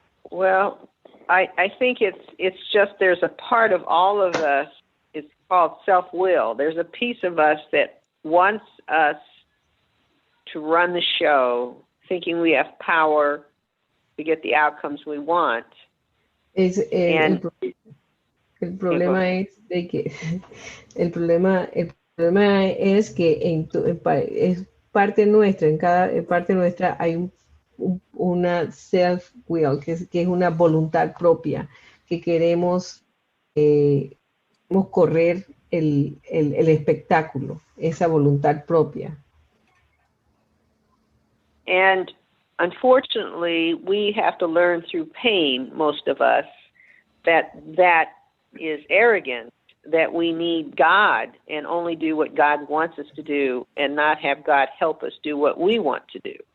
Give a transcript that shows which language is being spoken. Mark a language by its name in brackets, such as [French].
[English] Well, I think it's just there's a part of all of us, it's called self-will. There's a piece of us that wants us to run the show, thinking we have power to get the outcomes we want. [Spanish] El problema es de que el problema es que es parte nuestra, en parte nuestra hay una self-will, que es una voluntad propia, que queremos correr el espectáculo, esa voluntad propia. [English] And unfortunately, we have to learn through pain, most of us, that is arrogant that we need God and only do what God wants us to do and not have God help us do what we want to do.